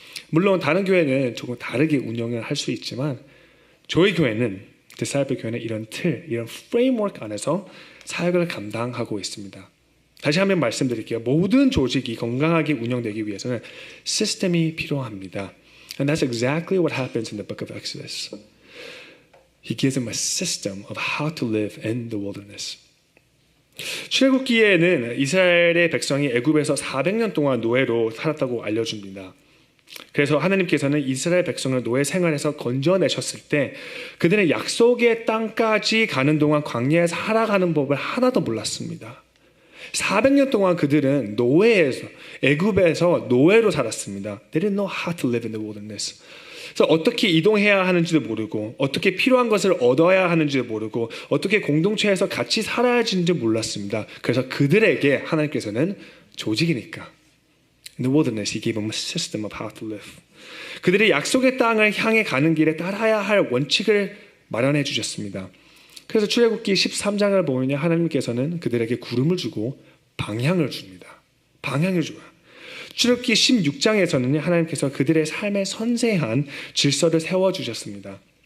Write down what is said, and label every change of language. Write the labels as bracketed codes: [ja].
[ko] 물론 다른 교회는 조금 다르게 운영을 할 수 있지만 저희 교회는 디사이플 교회는 이런 틀, 이런 프레임워크 안에서 사역을 감당하고 있습니다. 다시 한번 말씀드릴게요. 모든 조직이 건강하게 운영되기 위해서는 시스템이 필요합니다. [en] And that's exactly what happens in the book of Exodus. He gives them a system of how to live in the wilderness. [ko] 출애굽기에는 이스라엘의 백성이 애굽에서 400년 동안 노예로 살았다고 알려줍니다. 그래서 하나님께서는 이스라엘 백성을 노예 생활에서 건져내셨을 때 그들은 약속의 땅까지 가는 동안 광야에서 살아가는 법을 하나도 몰랐습니다. 400년 동안 그들은 노예에서 애굽에서 노예로 살았습니다. [en] They didn't know how to live in the wilderness. [ko] 그래서 어떻게 이동해야 하는지도 모르고 어떻게 필요한 것을 얻어야 하는지도 모르고 어떻게 공동체에서 같이 살아야 하는지 몰랐습니다. 그래서 그들에게 하나님께서는 조직이니까 [en] In the wilderness, he gave them a system of how to live. [ko] 그들이 약속의 땅을 향해 가는 길에 따라야 할 원칙을 마련해 주셨습니다. 그래서 출애굽기 13장을 보면 하나님께서는 그들에게 구름을 주고 방향을 줍니다. 방향을 줘요. 출애굽기 16장에서는 하나님께서 그들의 삶에 선세한 질서를 세워주셨습니다.